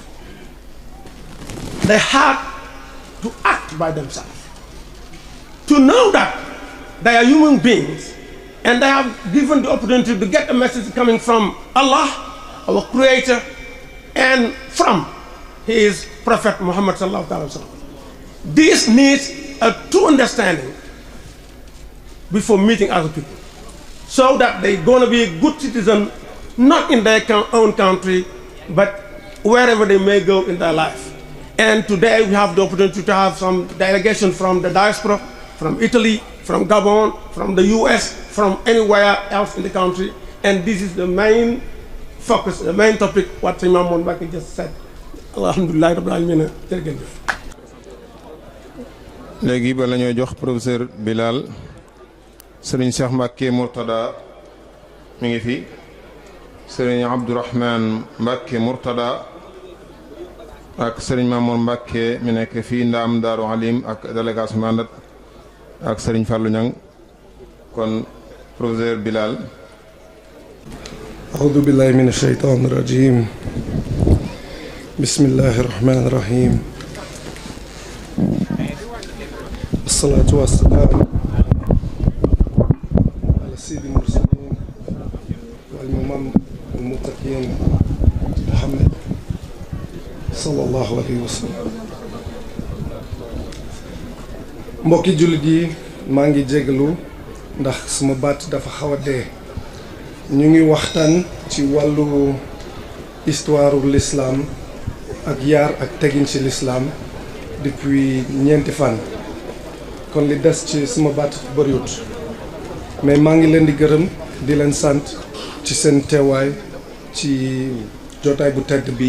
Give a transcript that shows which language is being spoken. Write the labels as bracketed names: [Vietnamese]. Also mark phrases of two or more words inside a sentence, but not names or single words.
[English] They have to act by themselves. To know that they are human beings and they have given the opportunity to get a message coming from Allah, our Creator, and from His Prophet Muhammad [Arabic] صلى الله عليه وسلم. [English] This needs a true understanding before meeting other people, so that they're going to be a good citizen, not in their own country, but wherever they may go in their life. And today we have the opportunity to have some delegation from the diaspora, from Italy, from Gabon, from the US, from anywhere else in the country. And this is the main focus, the main topic, what Imam Mbacke just said. [Arabic] الحمد لله رب العالمين. [Wolof] Jërëjëf. Léegi ba la ñoo jox professeur Bilal, Serigne Cheikh Mbacke Mourtada mi ngi fi, Serigne Abdourahmane Mbacke Mourtada ak Serigne Mamour Mbacke mi nekk fii Ndaam Daaru Alim ak délégation mandat ak Serigne Fallou Niang. Kon professeur Bilal. [Arabic] أعوذ بالله من الشيطان الرجيم بسم الله الرحمن الرحيم الصلاة والسلام على سيد المرسلين والإمام المتقين محمد صلى الله عليه وسلم. [Wolof] mbokki jullit yi maa ngi jégalu ndax sama baat dafa xaw a dee. ñu ngi waxtaan ci wàllu histoire u l'islam ak yar ak tegin ci l'islam depuis ñeenti fan, kon li des ci sama baat bëriwut, mais maa ngi leen di gërëm di leen sant ci seen teewaay ci jotaay bu tedd bii.